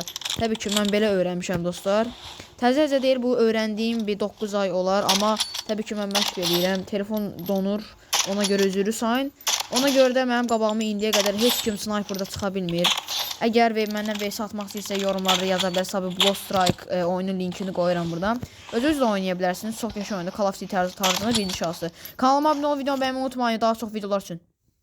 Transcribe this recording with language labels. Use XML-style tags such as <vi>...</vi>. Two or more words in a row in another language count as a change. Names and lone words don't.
<az>Təbii ki, mən belə öyrənmişəm dostlar. Təzəcə deyil, bu öyrəndiyim bir 9 ay olar, amma təbii ki, mən məşq edirəm. Telefon donur, ona görə üzrlü sayın. Ona görə də mənim qabağıma indiyə qədər heç kim sniperda çıxa bilmir. Əgər məndən vs atmaq istəyirsə yorumlarda yaza bilərsiniz. Block Strike oyunun linkini qoyuram buradan. Özünüz də oynaya bilərsiniz. Çox yaxşı oyundur. Call of Duty tarzında birinci şahsı. Kanalıma abunə olub videomu bəyənməyi unutmayın. Daha çox videolar üçün.</az>